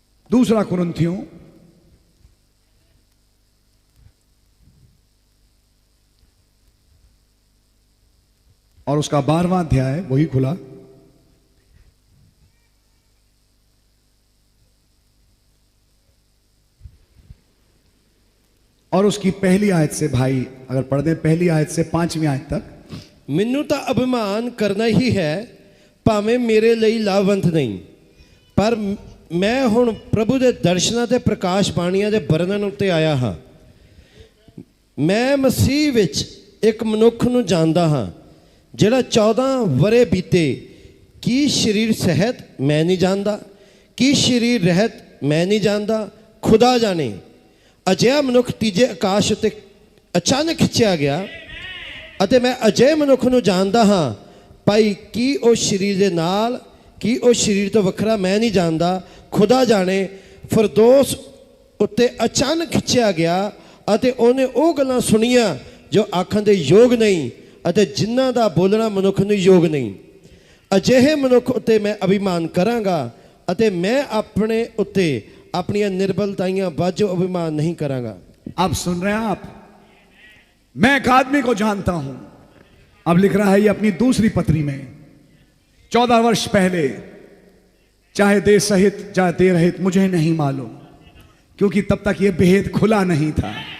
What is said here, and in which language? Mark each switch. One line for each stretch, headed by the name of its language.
Hindi: दूसरा कुरिन्थियों और उसका 12वां अध्याय, वही खुला, और उसकी पहली आयत से, भाई अगर पढ़ दें पहली आयत से 5वीं आयत तक।
Punjabi: ਮੈਨੂੰ ਤਾਂ ਅਭਿਮਾਨ ਕਰਨਾ ਹੀ ਹੈ, ਭਾਵੇਂ ਮੇਰੇ ਲਈ ਲਾਭਵੰਤ ਨਹੀਂ, ਪਰ ਮੈਂ ਹੁਣ ਪ੍ਰਭੂ ਦੇ ਦਰਸ਼ਨਾਂ ਤੇ ਪ੍ਰਕਾਸ਼ ਬਾਣੀਆਂ ਦੇ ਵਰਣਨ ਉੱਤੇ ਆਇਆ ਹਾਂ। ਮੈਂ ਮਸੀਹ ਵਿੱਚ ਇੱਕ ਮਨੁੱਖ ਨੂੰ ਜਾਣਦਾ ਹਾਂ ਜਿਹੜਾ 14 ਵਰੇ ਬੀਤੇ। ਕੀ ਸਰੀਰ ਸਹਿਤ ਮੈਂ ਨਹੀਂ ਜਾਣਦਾ, ਕੀ ਸਰੀਰ ਰਹਿਤ ਮੈਂ ਨਹੀਂ ਜਾਣਦਾ, ਖੁਦਾ ਜਾਣੇ। ਅਜਿਹਾ ਮਨੁੱਖ ਤੀਜੇ ਆਕਾਸ਼ ਉੱਤੇ ਅਚਾਨਕ ਖਿੱਚਿਆ ਗਿਆ ਅਤੇ ਮੈਂ ਅਜਿਹੇ ਮਨੁੱਖ ਨੂੰ ਜਾਣਦਾ ਹਾਂ। ਭਾਈ ਕੀ ਉਹ ਸਰੀਰ ਦੇ ਨਾਲ, ਕੀ ਉਹ ਸਰੀਰ ਤੋਂ ਵੱਖਰਾ ਮੈਂ ਨਹੀਂ ਜਾਣਦਾ, ਖੁਦਾ ਜਾਣੇ। ਫਿਰਦੌਸ ਉੱਤੇ ਅਚਾਨਕ ਖਿੱਚਿਆ ਗਿਆ ਅਤੇ ਉਹਨੇ ਉਹ ਗੱਲਾਂ ਸੁਣੀਆਂ ਜੋ ਆਖਣ ਦੇ ਯੋਗ ਨਹੀਂ ਅਤੇ ਜਿਨ੍ਹਾਂ ਦਾ ਬੋਲਣਾ ਮਨੁੱਖ ਨੂੰ ਯੋਗ ਨਹੀਂ। ਅਜਿਹੇ ਮਨੁੱਖ ਉੱਤੇ ਮੈਂ ਅਭਿਮਾਨ ਕਰਾਂਗਾ ਅਤੇ ਮੈਂ ਆਪਣੇ ਉੱਤੇ अपनी निर्बलताइयां बाजो अभिमान नहीं करांगा।
Hindi: आप सुन रहे हैं? मैं एक आदमी को जानता हूं, अब लिख रहा है ये अपनी दूसरी पत्री में, 14 वर्ष पहले, चाहे देह सहित चाहे देह रहित मुझे नहीं मालूम, क्योंकि तब तक ये भेद खुला नहीं था।